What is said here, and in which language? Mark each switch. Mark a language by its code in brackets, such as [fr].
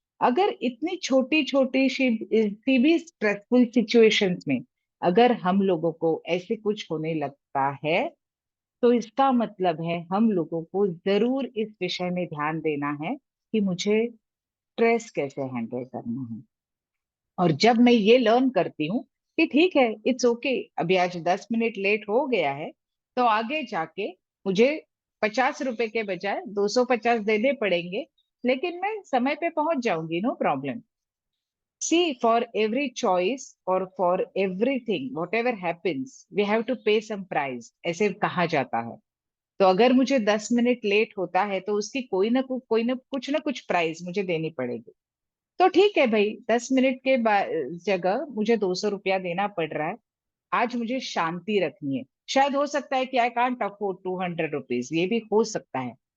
[hi] अगर इतनी छोटी छोटी सी भी स्ट्रेसफुल सिचुएशंस में अगर हम लोगों को ऐसे कुछ होने लगता है, तो इसका मतलब है हम लोगों को जरूर इस विषय में ध्यान देना है कि मुझे स्ट्रेस कैसे हैंडल करना है। और जब मैं ये लर्न करती हूँ कि ठीक है, इट्स ओके, अभी आज 10 मिनट लेट हो गया है, तो आगे जाके मुझे 50 रुपए के बजाय 250 देने पड़ेंगे, लेकिन मैं समय पे पहुंच जाऊंगी, no problem. [en] See, for every choice or for everything, whatever happens, we have to pay some price, [hi] ऐसे कहा जाता है। तो अगर मुझे 10 मिनट लेट होता है तो उसकी कोई ना कुछ प्राइस मुझे देनी पड़ेगी। तो ठीक है भाई, 10 मिनट के जगह मुझे 200 रुपया देना पड़ रहा है। आज मुझे शांति रखनी है। शायद हो सकता है कि [en] I can't afford 200 rupees, [hi] ये भी हो सकता है,